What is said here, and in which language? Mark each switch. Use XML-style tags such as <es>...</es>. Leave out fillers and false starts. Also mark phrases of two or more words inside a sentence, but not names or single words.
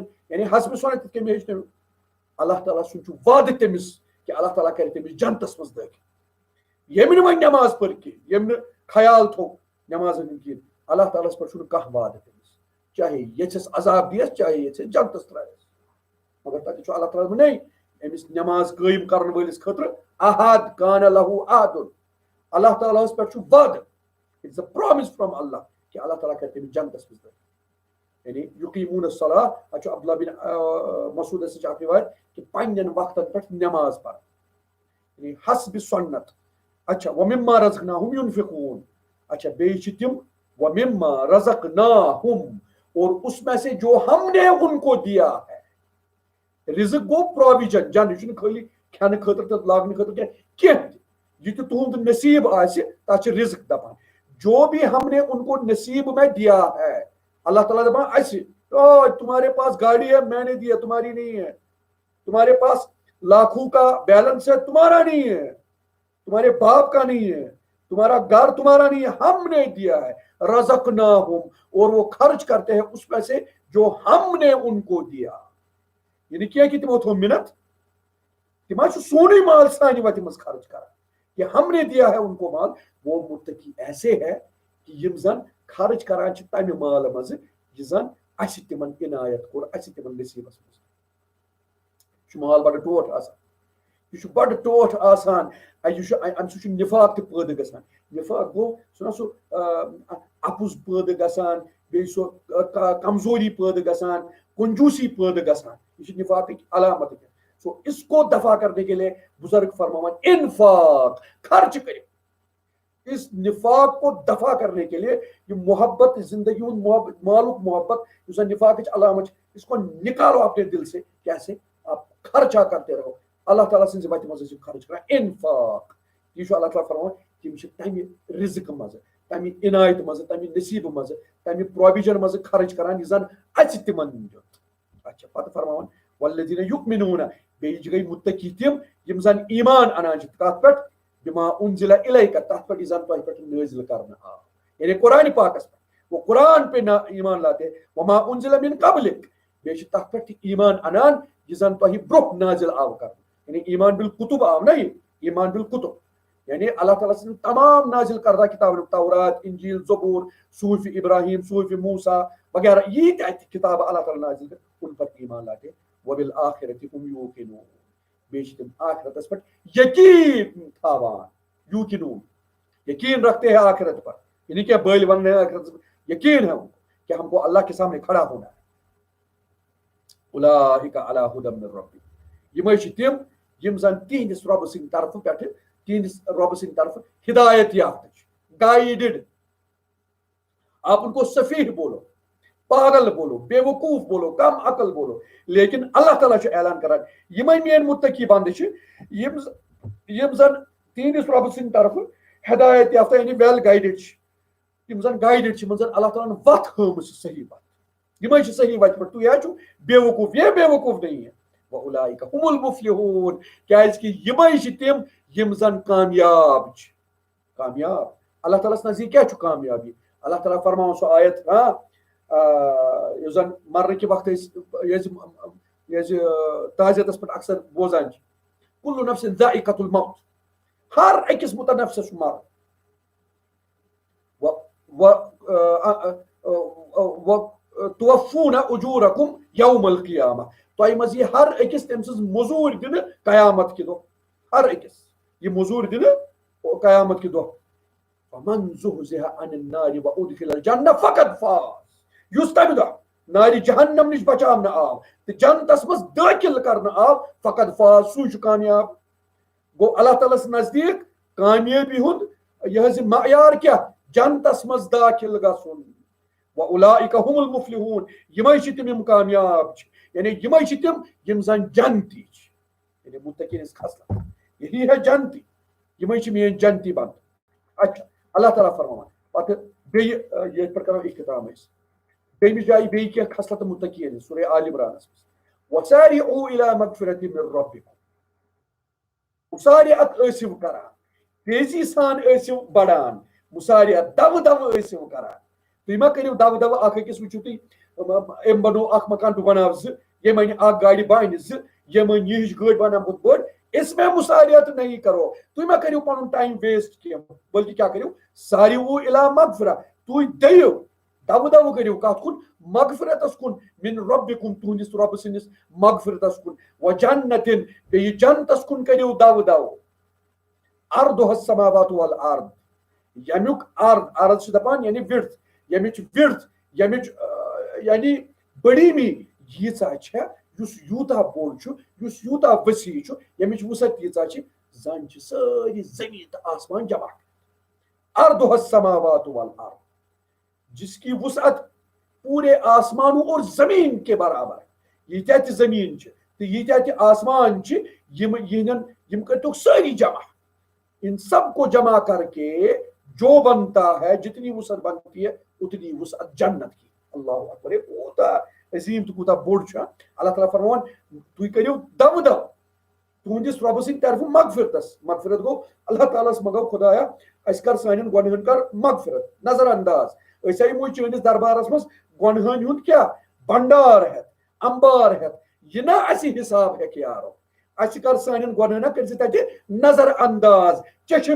<ks>یعنی حسبِ سُنت یِتھ کٔنۍ مےٚ ہیٚچھنٲوِو اللہ تعالیٰ سُنٛد چھُ وعدٕ تٔمِس کہِ اللہ تعالیٰ کرِ تٔمِس جنتس منٛز دٲخل ییٚمۍ نہٕ وۄنۍ نٮ۪ماز پٔر کینٛہہ ییٚمۍ نہٕ خیال تھوٚو نٮ۪مازن ہُنٛد کینٛہہ اللہ تعالیٰ ہس پٮ۪ٹھ چھُنہٕ کانٛہہ وعدٕ تٔمِس چاہے ییٚژھس عذاب دِیس چاہے ییٚژھس جنتس ترٛایس مگر تتہِ چھُ اللہ تعالیٰ ونے أمِس نٮ۪ماز قٲیِم کرن وٲلِس خٲطرٕ</ks> <ar>احد کانہ لہو احدُن</ar> <ks>اللہ تعالیٰ ہس پٮ۪ٹھ چھُ وعدٕ</ks> <en>it's a promise from Allah</en> <ks>کہ اللہ تعالیٰ کرِ تٔمِس جنتس منٛز دٲخل یعنی</ks> <ar>یقیمون الصلاۃ</ar> <ks>اتھ چھُ عبداللہ بن مسعوٗدس نِش اکھ رِوایت کہ پنٕنٮ۪ن وقتن پٮ۪ٹھ نٮ۪ماز پرٕنۍ یعنی حسبِ سُنت اچھا</ks> <ar>ومما رزقناہم ينفقون</ar> <ks>اچھا بیٚیہِ چھِ تِم</ks> <ar>ومما رزقناہم</ar> <ur>اور اس میں سے جو ہم نے ان کو دیا ہے</ur> <ks>رزق گوٚو پروویجن جن یہِ چھُنہٕ خٲلی کھٮ۪نہٕ خٲطرٕ تہٕ لاگنہٕ خٲطرٕ کینٛہہ تہِ یہ تو تُہُنٛد نصیٖب آسہِ تتھ چھِ رزق</ks> <ur>دپان جو بھی ہم نے ان کو نصیب میں دیا ہے اللہ تعالیٰ</ur> <ks>دپان اَسہِ</ks> <ur>تمہارے پاس گاڑی ہے میں نے دیا تمہاری نہیں ہے تمہارے پاس لاکھوں کا بیلنس ہے تمہارا نہیں ہے تمہارے باپ کا نہیں ہے تمہارا گھر تمہارا نہیں ہے ہم نے دیا ہے رزقناہم اور وہ خرچ کرتے ہیں اس میں سے جو ہم نے ان کو دیا یعنی کیا کہ</ur> <ks>تمو تھو منت تم چھُ سونُے مال سانہِ وتہِ منٛز خرچ کران</ks> <ur>کہ ہم نے دیا ہے ان کو مال وہ متقی ایسے ہے</ur> <ks>کہ یم زن خرچ کران چھِ تمہِ مالہٕ منٛزٕ یہِ زن اَسہِ تِمن عنایت کوٚر اَسہِ تِمن نصیٖبس منٛز یہِ چھُ مال بڑٕ ٹوٹھ آسان یہ بڑ ٹوٹھ آسان امہِ سۭتۍ چھُ نفاق تہِ پٲدٕ گژھان نفاق گوٚو چھُنہ سُہ اپُز پٲدٕ گژھان بیٚیہِ سُہ کمزوری پٲدٕ گژھان کنجوسی پٲدٕ گژھان یہ چھِ نفاقٕکۍ علامت</ks> <ur>سو اس کو دفع کرنے کے لیے</ur> <ks>بزرگ فرماوان انفاق</ks> <ur>خرچ کریں اس نفاق کو دفع کرنے کے لیے یہ محبت زندگی ہند محبت مالک محبت جو نفاق علامت اس کو نکالو اپنے دل سے کیسے آپ خرچہ کرتے رہو</ur> <ks>اللہ تعالیٰ سٕنٛزِ وتہِ منٛز خرچ کران انفاق یہ چھُ اللہ تعالیٰ فرماوان تِم چھِ تمہِ رزق منٛز تمہِ عنایت منٛز تمہِ نصیٖبہٕ منٛز تمہِ پروویجن منٛز خرچ کران یہِ زن اَسہِ تِمن دیُت اچھا پتہٕ فرماوان</ks> <ar>والذین یؤمنون</ar> <ks>بیٚیہِ گٔے متقی تِم یِم زن ایمان انان چھِ کتھ پٮ۪ٹھ</ks> <ar>بما انزل الیک</ar> <ks>تتھ پٮ۪ٹھ یہِ زن تۄہہِ پٮ۪ٹھ نٲزِل کرنہٕ آو یعنی قرآن پاکس پٮ۪ٹھ</ks> <ur>وہ قرآن پہ ایمان لاتے</ur> <ar>وما انزل من قبلک</ar> <ks>بیٚیہِ چھِ تتھ پٮ۪ٹھ ایمان انان یہِ زن تۄہہِ برونٛہہ نازل آو کرنہٕ یعنی ایمان بالکتب آو نا یہ ایمان بالکتب یعنی اللہ تعالیٰ سٕنٛدۍ تمام نازل کردہ کتابن تورات انجیل زبور صحف ابراہیم صحف موسیٰ وغیرہ یہ تہِ کتاب اللہ تعالیٰ نازل کر</ks> <ur>ان پر ایمان لاتے</ur> <ar>وبالآخرۃ هم یوقنون</ar> <ks>بیٚیہِ چھِ تِم آخرتس پٮ۪ٹھ یقین تھاوان</ks> <ur>یوقنون یقین رکھتے ہیں آخرت پر</ur> <ks>یعنی کیا بٔلۍ وننے</ks> <ur>آخرت یقین ہے ان کو کہ ہم کو اللہ کے سامنے کھڑا ہونا ہے</ur> <ar>اولئک علی ھدی من ربہم</ar> <ks>یِمے چھِ تِم یِم زن تِہنٛدِس رۄبہٕ سٕنٛدِ طرفہٕ پٮ۪ٹھٕ تِہنٛدِس رۄبہٕ سٕنٛدِ طرفہٕ ہدایت یافتہ چھِ گایڈڈ</ks> <ur>آپ ان کو سفیہ بولو، پاگل بولو، بے وقوف بولو، کم عقل بولو،</ur> <ks>لیکن اللہ تعالیٰ اعلان کران یم میٲنۍ متقی بندٕ چھِ یم زن تہنٛدِس رۄبہٕ سٕنٛدِ طرفہٕ ہدایت یافتہ یعنی</ks> <en>well guided</en> <ks>چھِ، یم زن گایڈڈ چھِ، یمن زن اللہ تعالیٰ ہن وتھ ہٲومٕژ چھِ صحیح وتھ، یمے چھِ صحیح وتہِ پٮ۪ٹھ، تُہۍ چھُو بے وقوف،</ks> <ur>یہ بے وقوف نہیں ہے،</ur> <ar>وَأُولَٰئِکَ هُمُ الْمُفْلِحُونَ</ar> <ks>کیازِ کہ یمے چھِ تِم یم زن کامیاب چھِ، کامیاب اللہ تعالیٰ نزدیک کیا چھُ کامیابی؟ اللہ تعالیٰ فرماوان سو آیت یُس زن مرنہٕ کہِ وقتہٕ أسۍ تعزیتس پٮ۪ٹھ اکثر بوزان چھِ،</ks> <ar>کُلُّ نفسٍ ذائقۃ الموت،</ar> <ks>ہر أکِس متنفسس چھُ مرُن،</ks> <ar>توفون اجورکم یوم القیامہ،</ar> <ks>تۄہہِ منٛز یی ہر أکِس تٔمۍ سٕنٛز موٚزوٗرۍ دِنہٕ قیامت کہِ دۄہ، ہر أکِس یہِ موٚزوٗرۍ دِنہٕ قیامت کہِ دۄہ،</ks> <ar>فمن زحزح عن النار وادخل الجنہ فقد فاز،</ar> <ks>یُس تمہِ دۄہ نارِ جہنم نِش بچاونہٕ آو تہٕ جنتس منٛز دٲخل کرنہٕ آو</ks> <ar>فقد فاز،</ar> <ks>سُے چھُ کامیاب۔ گوٚو اللہ تعالیٰ ہس نزدیک کامیٲبی ہُنٛد یہِ حظ یہِ معیار کیٛاہ؟ جنتس منٛز دٲخل گژھُن۔</ks> <ar>وَأُولَٰئِکَ هُمُ الْمُفْلِحُونَ</ar> <ks>یمے چھِ تِم یم کامیاب چھِ، یعنی یمے چھِ تِم یم زن جنتی چھِ، یعنی متقین ہٕنٛز خصلت</ks> <ur>یہی ہے جنتی،</ur> <ks>یمے چھِ میٲنۍ جنتی بند۔ اچھا اللہ تعالیٰ فرماوان پتہٕ بیٚیہِ ییٚتہِ پٮ۪ٹھ کرو اختتام أسۍ بیٚیِمِس جایہِ بیٚیہِ کینٛہہ خصلت متقین ہٕنٛز سورہ آل عمرانس منٛز،</ks> <ar>وَسَارِعُوا إِلَىٰ مَغْفِرَةٍ مِّن رَبِّكُم،</ar> <ks>مُسارِعت ٲسِو کران، تیزی سان ٲسِو بڑان، مُسارِعت دو دو ٲسِو کران، تُہۍ ما کٔرِو دو دو اکھ أکِس وٕچھِو تُہۍ أمۍ بنوو اکھ مکان بہٕ بناو زٕ، ییٚمۍ أنۍ اکھ گاڑِ بہٕ انہٕ زٕ، ییٚمۍ أنۍ یِہِش گٲڑۍ بہٕ انہٕ بٔڑ،</ks> <ur>اس میں مُسارِعت نہیں کرو،</ur> <ks>تُہۍ ما کٔرِو پنُن</ks> <en>time waste</en> <ks>کینٛہہ، بلکہِ کیٛاہ کٔرِو</ks> <ar>سارِعُوا إِلَىٰ مغفرہ،</ar> <ks>تُہۍ دٔیِو دو دو کٔرِو کتھ کُن مغفرتس کُن،</ks> <ar>مِن ربکُم</ar> <ks>تُہنٛدِس رۄبہٕ سٕنٛدِس مغفرتس کُن، وجنتٍ بیٚیہِ جنتس کُن کٔرِو دو دو،</ks> <ar>عرضها السماوات والارض،</ar> <ks>یمیُک عرض چھِ دپان یعنی وِڈتھ، ییٚمِچ وِڈتھ، ییٚمِچ یعنی بڑیٖمی ییٖژاہ چھےٚ، یُس یوٗتاہ بوٚڑ چھُ، یُس یوٗتاہ وسیع چھُ، ییٚمِچ وسعت ییٖژاہ چھِ، زن چھِ سٲری زٔمیٖن تہٕ آسمان جمع،</ks> <ar>عرضها السماوات والارض،</ar> <ur>جس کی وسعت پورے آسمانوں اور زمین کے برابر،</ur> <ks>ییٖتیٛاہ تہِ زمیٖن چھِ تہٕ ییٖتیٛاہ تہِ آسمان چھِ، یم کٔرۍتوکھ سٲری جمع،</ks> <ur>ان سب کو جمع کر کے جو بنتا ہے، جتنی وسعت بنتی ہے اتنی وسعت جنت کی،</ur> <ar>اللہ اکبر،</ar> <ks>یہ کوٗتاہ عظیٖم تہٕ کوٗتاہ بوٚڑ چھُ۔ اللہ تعالیٰ فرماوان تُہۍ کٔرِو دو دو تُہنٛدِس رۄبہٕ سٕنٛدِ طرفہٕ مغفرتس، مغفرت گوٚو اللہ تعالیٰ ہس منٛگو خدایا اَسہِ کر سانٮ۪ن گۄنہن کر مغفرت، نظر انداز، أسۍ آیہِ وۄنۍ چٲنِس دربارس منٛز گۄنہن ہُنٛد کیٛاہ بنڈار ہٮ۪تھ، امبار ہٮ۪تھ، یہِ نہ اَسہِ حساب ہٮ۪کہِ یارو، اَسہِ کر سانٮ۪ن گۄنہن کٔرۍ زِ تتہِ نظر انداز، چشم</ks>